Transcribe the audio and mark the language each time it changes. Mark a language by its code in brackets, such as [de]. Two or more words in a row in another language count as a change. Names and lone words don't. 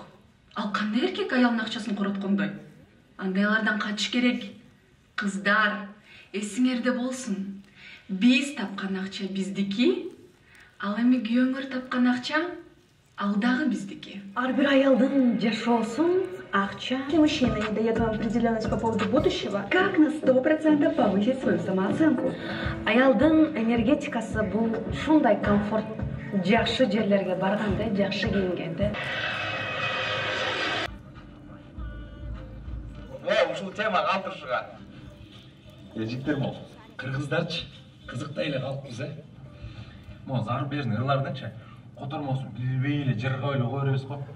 [ky] Ал кандай эркек аялын акчасын короткондой? Андайлардан качыш керек. Кыздар, эсиңерде болсун. Биз тапкан акча биздики, ал эми күйөөңөр тапкан акча ал дагы биздики. Ар бир аялдын жашоосун акча. [ru] Мужчина не дает вам определенность по поводу будущего. Как на 100% повысить свою самооценку? [ky] Аялдын энергетикасы бул ушундай комфорт. Жакшы жерлерге барганда, жакшы кийингенде. Ушул тема калтырышкан. Жигиттер мол. Кыргыздарчы кызыктай эле калыппыз, Могу зар берин ырлардачы котормосун билбей эле жыргап эле кое беребиз го.